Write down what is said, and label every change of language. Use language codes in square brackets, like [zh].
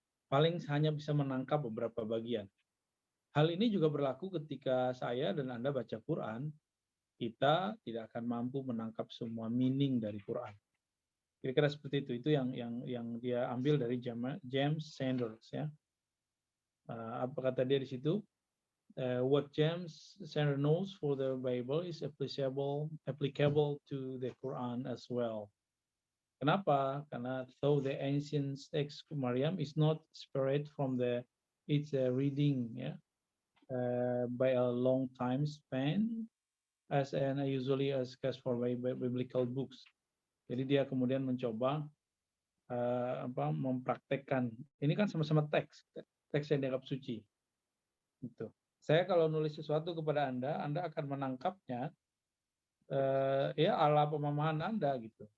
[id] Paling hanya bisa menangkap beberapa bagian. Hal ini juga berlaku ketika saya dan Anda baca Quran, kita tidak akan mampu menangkap semua meaning dari Quran. Kira-kira seperti itu. Itu yang dia ambil dari James Sanders. Ya. Apa kata dia di situ? [en] What James Sanders knows for the Bible is applicable to the Quran as well. [id] Kenapa? Karena [en] though the ancient text Maryam is not separate from its reading, [id] ya, [en] by a long time span, as usually as case for biblical books. [id] Jadi dia kemudian mencoba mempraktekkan. Ini kan sama-sama teks yang dianggap suci. Gitu. Saya kalau nulis sesuatu kepada Anda akan menangkapnya ya ala pemahaman Anda gitu.